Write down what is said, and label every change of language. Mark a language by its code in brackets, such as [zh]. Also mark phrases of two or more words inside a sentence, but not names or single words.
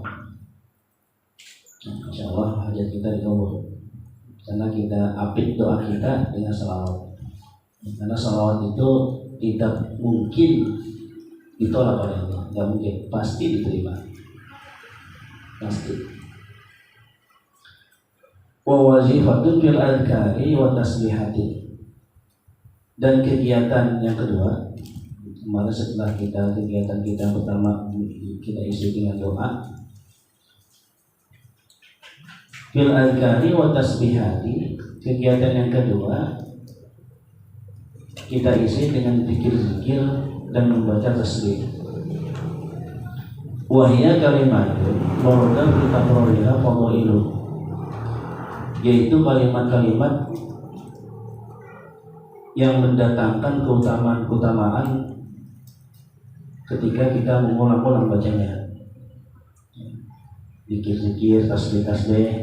[id] Insya Allah hajat kita dikabul karena kita apit doa kita dengan salawat. Karena salawat itu tidak mungkin ditolak oleh Allah, tidak mungkin, pasti diterima, pasti. [ar] ووظيفة في الأذكار والتسبيحات. [id] Dan kegiatan yang kedua, kemarin setelah kegiatan kita pertama kita isi dengan doa. [ar] في الأذكار والتسبيحات, [id] kegiatan yang kedua kita isi dengan zikir-zikir dan membaca tasbih. [ar] وهي كلمة مرضية في تكرارها فضائل, [id] yaitu kalimat-kalimat yang mendatangkan keutamaan-keutamaan ketika kita mengulang-ulang bacanya. Zikir-zikir, tasbih-tasbih.